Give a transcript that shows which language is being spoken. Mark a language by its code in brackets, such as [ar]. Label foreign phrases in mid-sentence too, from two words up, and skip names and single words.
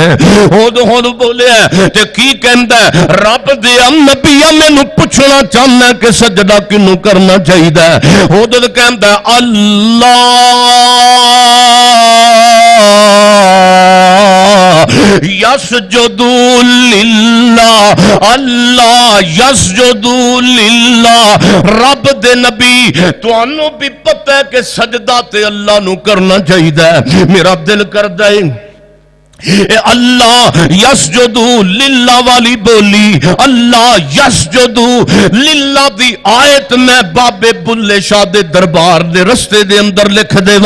[pa] ہدہد ہدہد بولیا تے کی کہندا رب دے نبیا مینوں پچھنا چاہنا کہ سجدہ کنہوں کرنا چاہیے? ہدہد کہندا [ar] ألا يسجدوا لله، ألا يسجدوا لله. [pa] رب دے نبی تہانوں وی پتہ ہے کہ سجدہ تے اللہ نوں کرنا چاہیے. میرا دل کردا ہے [ar] ألا يسجدوا لله [pa] والی بولی [ar] ألا يسجدوا لله [pa] دی آیت میں بابے بلھے شاہ دے دربار دے رستے دے اندر لکھ دیواں.